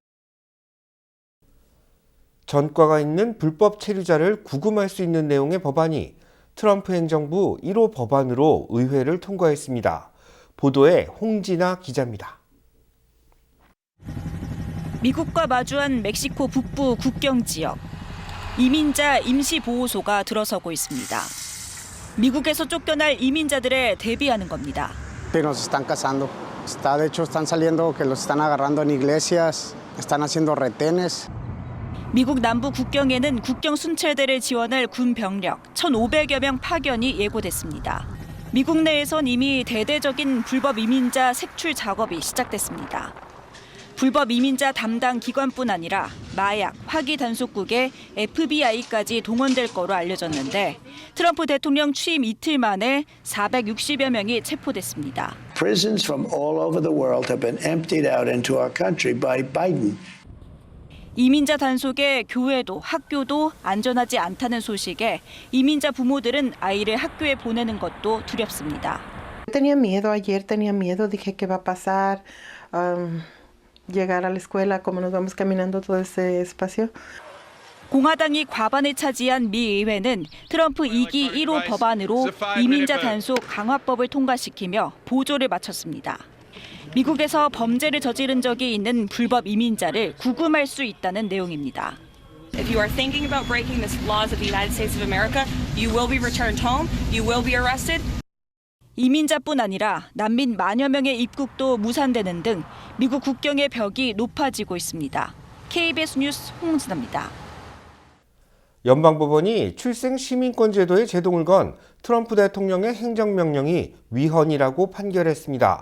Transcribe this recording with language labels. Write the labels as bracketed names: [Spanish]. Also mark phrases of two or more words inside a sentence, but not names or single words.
[Korean] 전과가 있는 불법 체류자를 구금할 수 있는 내용의 법안이 트럼프 행정부 1호 법안으로 의회를 통과했습니다. 보도에 홍진아 기자입니다. 미국과 마주한 멕시코 북부 국경 지역. 이민자 임시보호소가 들어서고 있습니다. 미국에서 쫓겨날 이민자들에 대비하는 겁니다. [Spanish] Nos están cazando. De hecho, están saliendo que los están agarrando en iglesias, están haciendo retenes. [Korean] 미국 남부 국경에는 국경 순찰대를 지원할 군 병력 1,500여 명 파견이 예고됐습니다. 미국 내에선 이미 대대적인 불법 이민자 색출 작업이 시작됐습니다. 불법 이민자 담당 기관뿐 아니라 마약, 화기 단속국의 FBI까지 동원될 거로 알려졌는데 트럼프 대통령 취임 이틀 만에 460여 명이 체포됐습니다. [English] Prisons from all over the world have been emptied out into our country by Biden. [Korean] 이민자 단속에 교회도 학교도 안전하지 않다는 소식에 이민자 부모들은 아이를 학교에 보내는 것도 두렵습니다. [Spanish] Tenía miedo ayer, tenía miedo, dije qué va a pasar, llegar a la escuela, cómo nos vamos caminando todo ese espacio. [Korean] 공화당이 과반을 차지한 미 의회는 트럼프 2기 1호 법안으로 이민자 단속 강화법을 통과시키며 보조를 마쳤습니다. 미국에서 범죄를 저지른 적이 있는 불법 이민자를 구금할 수 있다는 내용입니다. [English] If you are thinking about breaking the laws of the United States of America, you will be returned home, you will be arrested. [Korean] 이민자뿐 아니라 난민 만여 명의 입국도 무산되는 등 미국 국경의 벽이 높아지고 있습니다. KBS 뉴스 홍진아입니다. 연방법원이 출생 시민권 제도에 제동을 건 트럼프 대통령의 행정명령이 위헌이라고 판결했습니다.